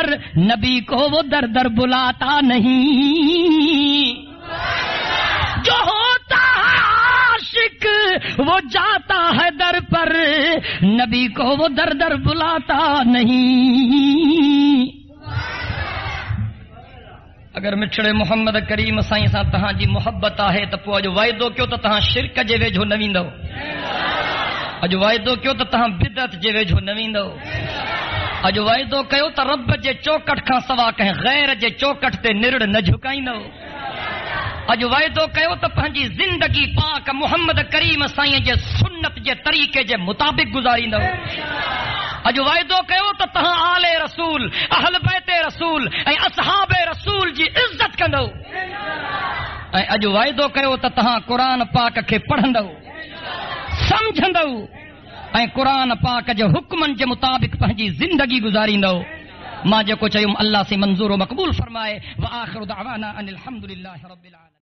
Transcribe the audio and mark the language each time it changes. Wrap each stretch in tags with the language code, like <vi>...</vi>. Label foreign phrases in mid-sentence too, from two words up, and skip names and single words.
<hi>नबी को वो दर दर बुलाता नहीं. जो होता है आशिक वो जाता है दर पर. नबी को वो दर दर बुलाता नहीं.</hi> <sd>अगर मिठड़े मोहम्मद करीम साईं सां तहां जी मोहब्बत आहे त पोइ अॼु वाइदो कयो त तहां शिरक जे वेझो न वेंदव. अॼु वाइदो कयो त तहां बिदअत जे वेझो न वेंदव. اج وعدو کयो ته رب جي چوکٹ کان سوا کنهن غیر جي چوکٹ ته نرڙ نه جھڪائيندو اج وعدو کयो ته پنهنجي زندگي پاک محمد کریم سائين جي سنت جي طريقے جي مطابق گزاريندو اج وعدو کयो ته تها آل رسول اهل بیت رسول ۽ اصحاب رسول جي عزت کندو ۽ اج وعدو کयो ته تها قرآن پاک کي پڙهندو سمجھندو ۽ قرآن پاک جي حکمن جي مطابق پنهنجي زندگي گزاريندو ما جيڪو چيم الله سي منظور و مقبول فرمائے</sd> <ar>واخر دعوانا ان الحمد لله رب العالمين.</ar>